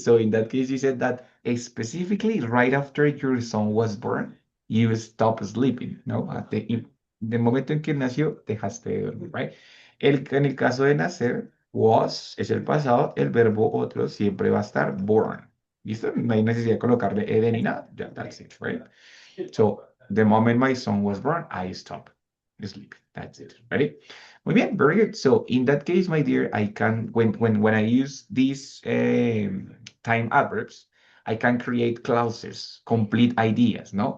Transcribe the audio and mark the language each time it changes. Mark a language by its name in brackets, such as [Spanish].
[English] So in that case, you said that specifically right after your son was born, you stopped sleeping, ¿no? [Spanish] De momento en que nació, dejaste de dormir, right? En el caso de nacer, Was es el pasado, el verbo otro siempre va a estar born. ¿Listo? No hay necesidad de colocarle ed ni nada. [English] Yeah, that's it, right? So, the moment my son was born, I stopped sleeping. That's it. Ready? [Spanish] Muy bien, [English] very good. So, in that case, my dear, I can, when I use these time adverbs, I can create clauses, complete ideas, no?